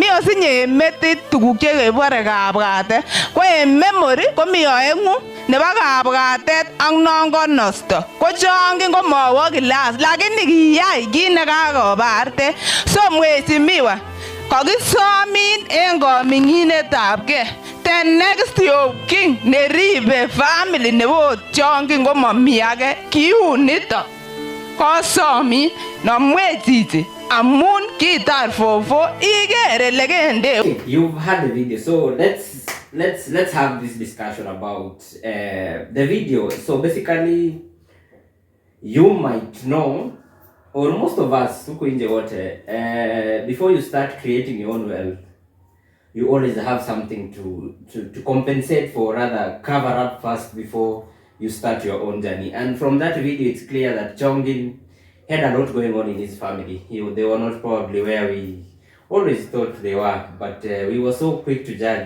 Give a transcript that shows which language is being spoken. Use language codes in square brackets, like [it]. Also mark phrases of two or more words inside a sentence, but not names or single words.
[kln] osinye metit tuguk chekebore kabwatet ko en memory komi oengu nebo kabwatet ak non konosto ko Chongi komowo class lakini kiyai kit nekakobarte so mheshimiwa kakisomin en koming'inetabgei [en] the next of king [kln] neribe family nebo Chongi komomi age kiunito kosomin nomwe chichi amun kitar fofo igere legende. [en] You've had the video, so let's have this discussion about the video. So basically, you might know, or most of us [sw] huko nje wote, [en] before you start creating your own wealth, you always have something to compensate for, rather cover up first before you start your own journey. And from that video, it's clear that Chongin had a lot going on in his family. They were not probably where we always thought they were, but we were so quick to judge.